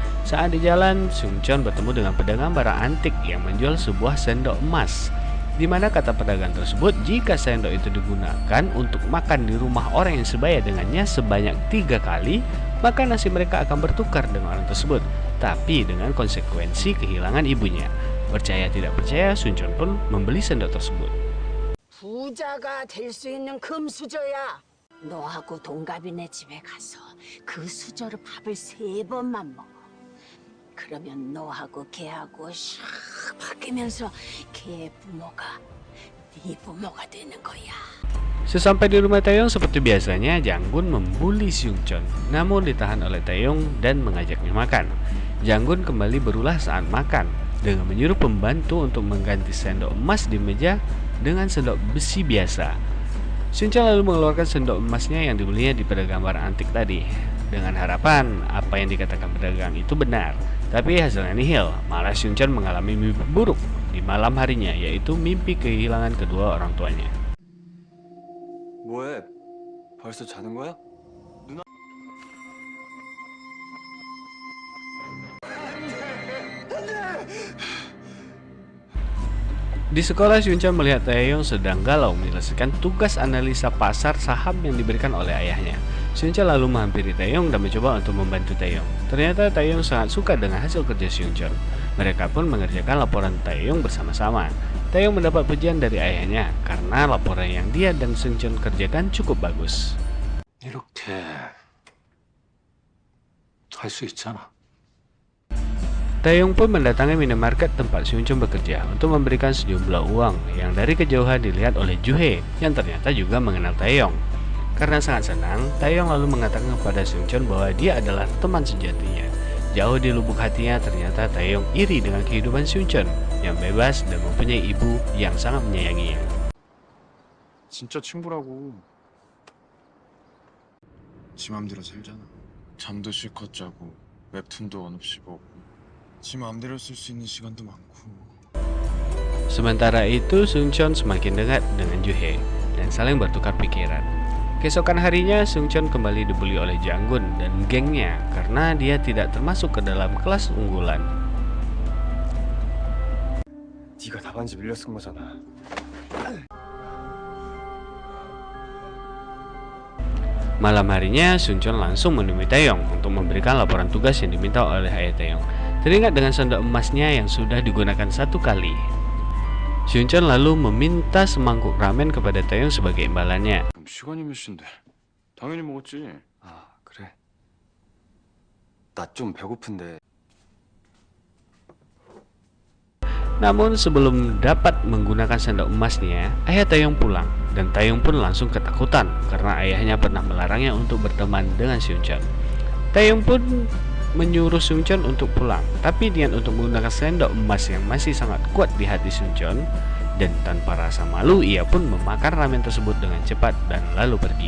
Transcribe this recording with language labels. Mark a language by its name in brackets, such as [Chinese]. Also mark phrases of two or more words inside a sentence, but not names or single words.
[Indonesian] Saat di jalan, Seungcheon bertemu dengan pedagang barang antik yang menjual sebuah sendok emas, di mana kata pedagang tersebut jika sendok itu digunakan untuk makan di rumah orang yang sebaya dengannya sebanyak 3 kali, maka nasib mereka akan bertukar dengan orang tersebut, tapi dengan konsekuensi kehilangan ibunya. Percaya tidak percaya, Seungcheon pun membeli sendok tersebut. [Korean] 부자가 될 수 있는 금수저야. 너하고 동갑이네 집에 가서 그 수저로 밥을 3번만 먹어. 그러면 너하고 걔하고 샥 바뀌면서 걔 부모가 네 부모가 되는 거야. [Indonesian] Sesampai di rumah Taeyong seperti biasanya, Janggun membuli Seungcheon, namun ditahan oleh Taeyong dan mengajaknya makan. Janggun kembali berulah saat makan dengan menyuruh pembantu untuk mengganti sendok emas di meja dengan sendok besi biasa. Seungcheon lalu mengeluarkan sendok emasnya yang dibelinya di pedagang barang antik tadi, dengan harapan apa yang dikatakan pedagang itu benar. Tapi hasilnya nihil, malah Seungcheon mengalami mimpi buruk di malam harinya, yaitu mimpi kehilangan kedua orang tuanya. [Korean] 뭐해? 벌써 자는 거야? [Indonesian] Di sekolah, Seungcheon melihat Taeyong sedang galau menyelesaikan tugas analisa pasar saham yang diberikan oleh ayahnya. Seungcheon lalu menghampiri Taeyong dan mencoba untuk membantu Taeyong. Ternyata Taeyong sangat suka dengan hasil kerja Seungcheon. Mereka pun mengerjakan laporan Taeyong bersama-sama. Taeyong mendapat pujian dari ayahnya karena laporan yang dia dan Seungcheon kerjakan cukup bagus. [Korean] 이렇게 할 수 있잖아. [Indonesian] Taeyong pun mendatangi minimarket tempat Seungcheon bekerja untuk memberikan sejumlah uang yang dari kejauhan dilihat oleh Juhae yang ternyata juga mengenal Taeyong. Karena sangat senang, Taeyong lalu mengatakan kepada Seungcheon bahwa dia adalah teman sejatinya. Jauh di lubuk hatinya, ternyata Taeyong iri dengan kehidupan Seungcheon yang bebas dan mempunyai ibu yang sangat menyayanginya. [Korean] 진짜 친구라고. 지 맘대로 살잖아. 잠도 실컷 자고 웹툰도 원 없이 보고 지 맘대로 쓸 수 있는 시간도 많고. [Indonesian] Sementara itu, Seungcheon semakin dekat dengan Juhae dan saling bertukar pikiran. Keesokan harinya, Seungcheon kembali dibully oleh Janggun dan gengnya karena dia tidak termasuk ke dalam kelas unggulan. [Korean] 네가 답안지 밀려 쓴 거잖아. [Indonesian] Malam harinya, Seungcheon langsung menemui Taeyong untuk memberikan laporan tugas yang diminta oleh ayah Taeyong. Teringat dengan sendok emasnya yang sudah digunakan 1 kali. Seungcheon lalu meminta semangkuk ramen kepada Taeyong sebagai imbalannya. [Korean] 그럼 시간이 몇 시인데? 당연히 먹었지. 아, 그래? 나 좀 배고픈데. [Indonesian] Namun sebelum dapat menggunakan sendok emasnya, ayah Taeyong pulang dan Taeyong pun langsung ketakutan karena ayahnya pernah melarangnya untuk berteman dengan Seungcheon. Taeyong pun menyuruh Seungcheon untuk pulang, tapi niat untuk menggunakan sendok emas yang masih sangat kuat di hati Seungcheon, dan tanpa rasa malu ia pun memakan ramen tersebut dengan cepat dan lalu pergi.